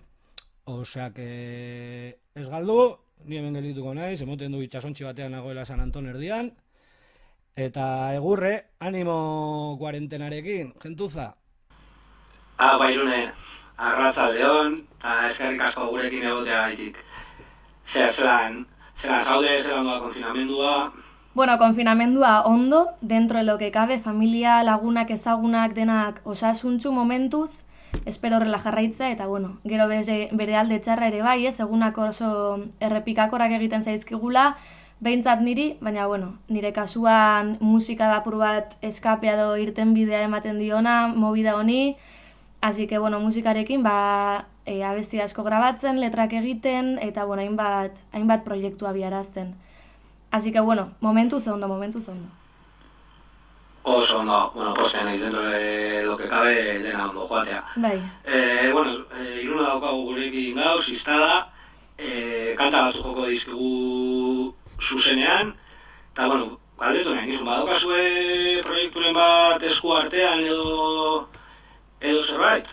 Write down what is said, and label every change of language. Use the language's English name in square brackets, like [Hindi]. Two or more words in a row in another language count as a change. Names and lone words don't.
[Basque] Oseak ez galdu, ni hemen geldituko naiz, emoten du itxasontxi batean nagoela San Anton erdian, eta egurre, animo kuarentenarekin, gentuza. Bairune, arratsaldeon, eta eskerrik asko gurekin egotea gaitik. Zeran zaude, zelan doa konfinamendua? Bueno, konfinamendua ondo, [Spanish] dentro de lo que cabe, familia, [Basque] lagunak, ezagunak, denak osasuntsu momentuz, espero horrela jarraitza, eta bueno, gero bere alde txarra ere bai, egunak oso errepikakorak egiten zaizkigula, behintzat niri, baina bueno, nire kasuan musika dapur bat eskapea edo irten bidea ematen diona, movida honi, [Spanish] así que bueno, [Basque] musikarekin abesti asko grabatzen, letrak egiten, eta bueno, hainbat proiektua abiarazten. [Spanish] Así que bueno, [Basque] momentuz ondo. Oso ondo, bueno, posten naiz [Spanish] dentro de lo que cabe [Basque] dena ondo joatea. Bai. Bueno, Iruna daukagu gurekin gaur, ziztada, kanta batzu joko dizkigu zuzenean, eta bueno, galdetu nahi nizun, badaukazue proiekturen bat esku artean edo zerbait?